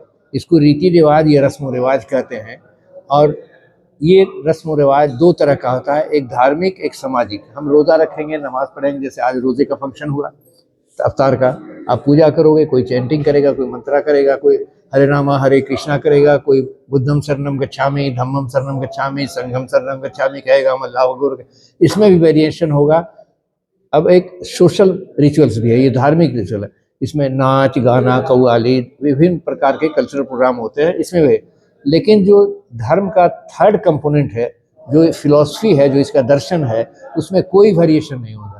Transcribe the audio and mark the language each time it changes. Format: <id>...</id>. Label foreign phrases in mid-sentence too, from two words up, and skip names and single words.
<hi>इसको रीति रिवाज या रस्म रिवाज कहते हैं। और ये रस्म रिवाज 2 तरह का होता है, एक धार्मिक, एक सामाजिक। हम रोज़ा रखेंगे, नमाज पढ़ेंगे, जैसे आज रोज़े का फंक्शन हुआ अवतार का, आप पूजा करोगे, कोई चैंटिंग करेगा, कोई मंत्रा करेगा, कोई हरे रामा हरे कृष्णा करेगा, कोई</hi> <pi>बुद्धम शरणम गच्छामि, धम्मम शरणम गच्छामि, संघम शरणम गच्छामि</pi> <hi>कहेगा,</hi> <ar>الله أكبر.</ar> <hi>इसमें भी वेरिएशन होगा। अब एक</hi> <en>social rituals</en> <hi>भी है, ये धार्मिक रिचुअल है। इसमें नाच, गाना, कव्वाली, विभिन्न प्रकार के</hi> <en>cultural program</en> <hi>होते हैं इसमें भी। लेकिन जो धर्म का</hi> <en>third component</en> <hi>है, जो फिलॉसफी है, जो इसका दर्शन है, उसमें कोई वेरिएशन नहीं होगा।</hi>